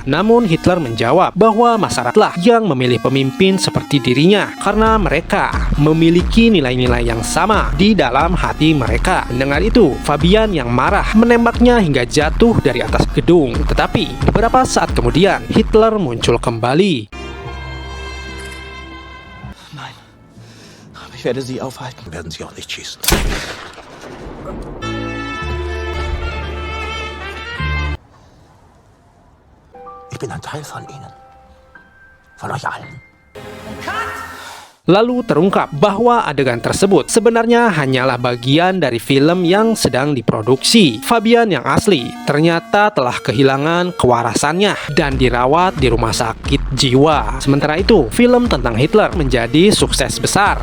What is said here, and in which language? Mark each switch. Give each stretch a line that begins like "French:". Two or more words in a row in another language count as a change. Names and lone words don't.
Indonesian: Namun Hitler menjawab bahwa masyarakatlah yang memilih pemimpin seperti dirinya karena mereka memiliki nilai-nilai yang sama di dalam hati mereka. Mendengar itu, Fabian yang marah menembaknya hingga jatuh dari atas gedung. Tetapi beberapa saat kemudian, Hitler muncul kembali.
German: Nein, aber ich werde sie aufhalten. Werden sie auch nicht schießen. Ich bin ein Teil von Ihnen. Von euch allen.
Indonesian: Lalu terungkap bahwa adegan tersebut sebenarnya hanyalah bagian dari film yang sedang diproduksi. Fabian yang asli ternyata telah kehilangan kewarasannya dan dirawat di rumah sakit jiwa. Sementara itu, film tentang Hitler menjadi sukses besar.